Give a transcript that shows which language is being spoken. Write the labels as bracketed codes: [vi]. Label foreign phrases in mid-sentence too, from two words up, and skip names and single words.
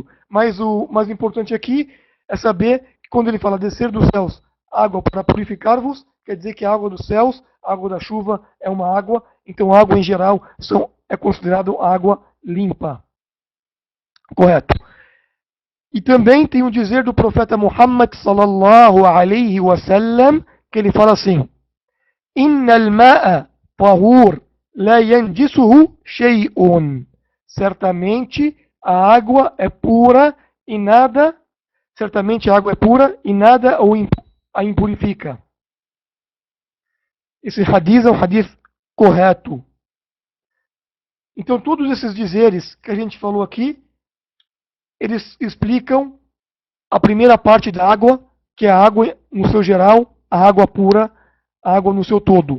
[pt] Mas o mais importante aqui é saber que quando ele fala descer dos céus água para purificar-vos, quer dizer que a água dos céus, a água da chuva é uma água, então a água em geral é considerada água limpa. Correto. E também tem o dizer do profeta Muhammad [ar] صلى الله عليه وسلم, [pt] que ele fala assim: [ar] إن الماء طهور لا ينجسه شيء. [pt] Certamente a água é pura e nada, certamente a água é pura e nada a impurifica. Esse hadith é um hadith correto. Então todos esses dizeres que a gente falou aqui, eles explicam a primeira parte da água, que é a água no seu geral, a água pura, a água no seu todo.